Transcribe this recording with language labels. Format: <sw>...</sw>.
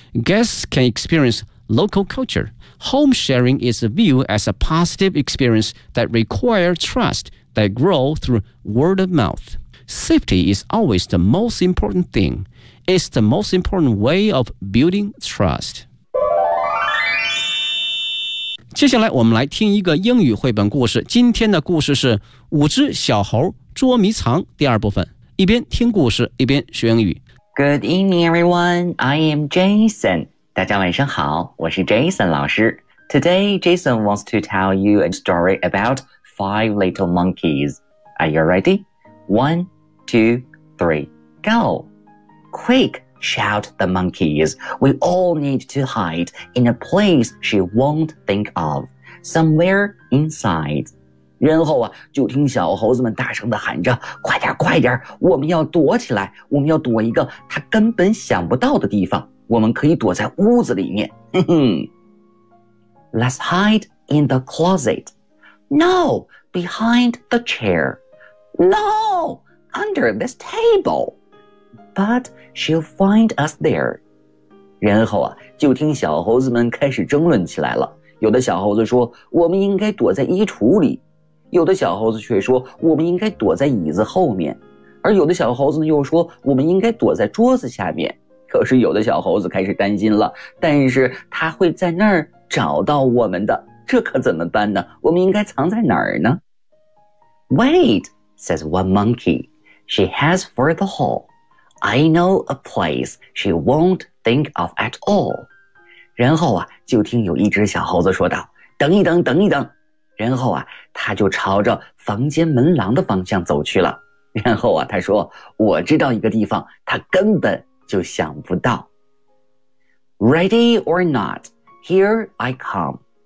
<en>Guests can experience local culture. Home sharing is viewed as a positive experience that requires trust that grows through word of mouth. Safety is always the most important thing. It's the most important way of building trust.</en> <zh>接下来我们来听一个英语绘本故事。今天的故事是五只小猴捉迷藏第二部分。一边听故事一边学英语。</zh> <en>Good evening, everyone. I am Jason.</en> <zh>大家晚上好，我是 Jason 老师。</zh> <en>Today, Jason wants to tell you a story about five little monkeys. Are you ready? One, two, three, go! Quick, shout the monkeys. We all need to hide in a place she won't think of. somewhere inside.</en> <zh>然后啊，就听小猴子们大声地喊着，快点快点，我们要躲起来，我们要躲一个他根本想不到的地方，我们可以躲在屋子里面。</zh> <en>Let's hide in the closet. No, behind the chair. No, under this table. But she'll find us there.</en> <zh>然后啊，就听小猴子们开始争论起来了。有的小猴子说，我们应该躲在衣橱里。有的小猴子却说，我们应该躲在椅子后面。而有的小猴子又说，我们应该躲在桌子下面。可是有的小猴子开始担心了，但是他会在那儿找到我们的，这可怎么办呢？我们应该藏在哪儿呢？</zh> <en>Wait, says one monkey. She has for the hall. I know a place she won't think of at all.</en> <zh>然后啊，就听有一只小猴子说道，等一等，等一等。然后啊，他就朝着房间门廊的方向走去了。然后啊，他说，我知道一个地方，他根本就想不到。</zh> <en>Ready or not? Here I come.</en>